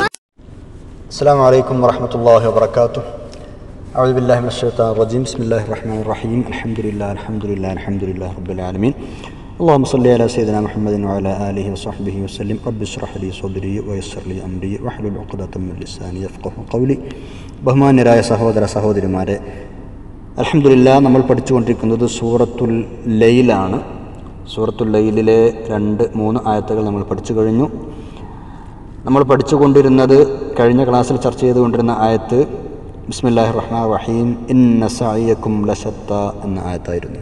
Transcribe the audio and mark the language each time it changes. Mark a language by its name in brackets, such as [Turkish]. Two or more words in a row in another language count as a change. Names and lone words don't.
[Arabic] السلام عليكم ورحمة الله وبركاته. أعوذ بالله من الشيطان الرجيم. بسم الله الرحمن الرحيم. الحمد لله رب العالمين. اللهم صل على سيدنا محمد وعلى آله وصحبه وسلم. رب اشرح لي صدري ويسر لي أمري واحلل عقدة من لساني يفقهوا قولي. [Malayalam] ബഹുമാന്യരായ സഹോദര സഹോദരിമാരെ, അൽഹംദുലില്ലാഹ് നമ്മൾ പഠിച്ചുകൊണ്ടിരിക്കുന്നത് സൂറത്തുൽ ലൈലാണ്. സൂറത്തുൽ ലൈലിലെ 2-3 ആയത്തുകൾ നമ്മൾ പഠിച്ചു കഴിഞ്ഞു. നമ്മൾ പഠിച്ചുകൊണ്ടിരുന്നത് കഴിഞ്ഞ ക്ലാസ്സിൽ ചർച്ച ചെയ്തുകൊണ്ടിരുന്ന ആയത്ത് [Arabic] بسم الله الرحمن الرحيم إن سعيكم لشتى [Malayalam] എന്ന ആയത്തായിരുന്നു.